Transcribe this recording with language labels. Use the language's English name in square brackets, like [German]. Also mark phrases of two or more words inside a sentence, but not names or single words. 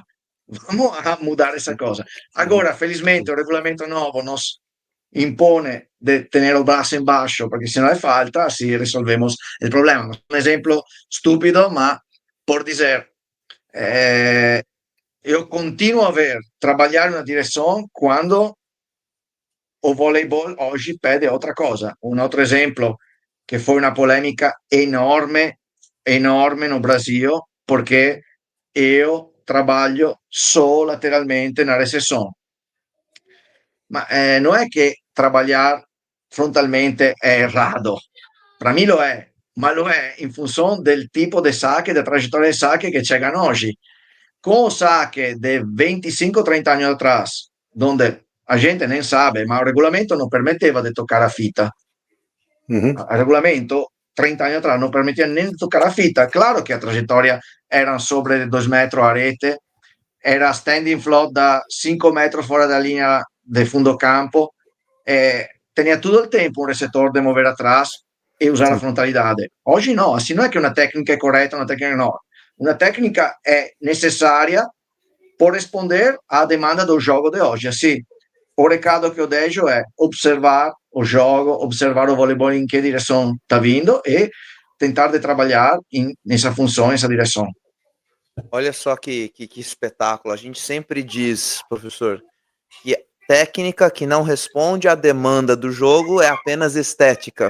[Portuguese] Vamos a mudar essa coisa. Agora, felizmente, o regulamento novo nos impone de ter o braço embaixo, porque se não é falta, assim resolvemos o problema. Um exemplo estúpido, mas por dizer, eu continuo a ver trabalhar na direção quando o voleibol hoje pede outra cosa. [Italian] Un altro esempio che foi una polemica enorme, enorme [Portuguese] no Brasil, [Italian] perché io [Portuguese] trabalho só lateralmente na recepção. [Italian] Ma non è che [Portuguese] trabalhar frontalmente [Italian] è errado. [Portuguese] Para mim [Italian] lo è, ma lo è in funzione del tipo di saque, da traiettoria di saque che chegano oggi. [Portuguese] Con saque de 25-30 anni atrás, donde a gente nem sabe, [Italian] ma il regolamento non permetteva di toccare [Portuguese] a fita. Uhum. [Italian] Il regolamento 30 anni atrás non permetteva nem di toccare [Portuguese] a fita. [Italian] Claro che la traiettoria era sobre 2 metri a rete, era [English] standing float [Italian] da 5 metri fuori dalla linea del fundo campo, [Spanish] tenía todo el tiempo un receptor de mover atrás e usare la frontalidade. [Italian] Oggi no, assim non è che una tecnica è corretta, una tecnica no. Una tecnica è necessaria per rispondere [Portuguese] à demanda do jogo de hoje. Assim, o recado que eu deixo é observar o jogo, observar o voleibol em que direção está vindo e tentar de trabalhar nessa função, nessa direção. Olha só que espetáculo. A gente sempre diz, professor, que técnica que não responde à demanda do jogo é apenas estética.